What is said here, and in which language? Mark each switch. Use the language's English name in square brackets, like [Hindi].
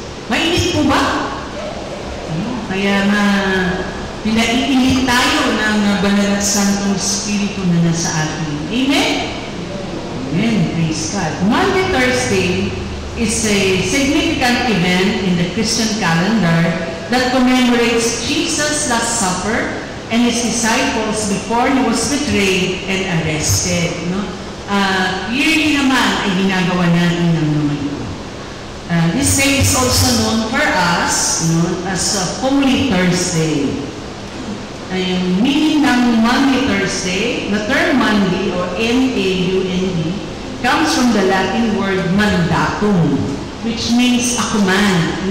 [Filipino] Mainit po ba? Kaya na pinaiinit tayo ng banal at santong Espiritu na nasa atin. Amen? Amen. Praise God. [English] Monday, Thursday is a significant event in the Christian calendar that commemorates Jesus' Last Supper and His disciples before He was betrayed and arrested. [Filipino] Yearly naman ay ginagawa natin ng mga ito. [English] This day is also known for us as Holy Thursday. [Filipino] Yung meaning ng [English] Monday Thursday, the term Monday or M-A-U-N-D comes from the Latin word mandatum, which means a command.